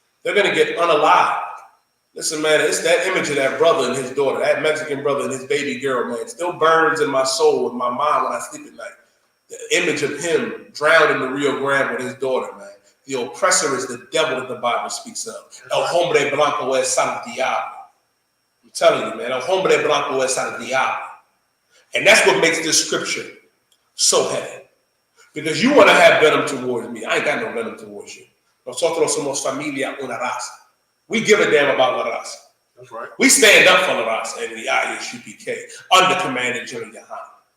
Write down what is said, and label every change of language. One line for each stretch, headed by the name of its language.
English: They're going to get unalived. Listen, man, it's that image of that brother and his daughter, that Mexican brother and his baby girl, man, it still burns in my soul, in my mind when I sleep at night. The image of him drowned in the Rio Grande with his daughter, man. The oppressor is the devil that the Bible speaks of.
Spanish: El hombre blanco es al diablo.
English: I'm telling you, man,
Spanish: el hombre blanco es al diablo.
English: And that's what makes this scripture so heavy. Because you want to have venom towards me. I ain't got no venom towards you.
Spanish: Nosotros somos familia una raza.
English: We give a damn about la raza. That's right. We stand up for us in the I.S.U.P.K. under command of GEN.YAHANNA.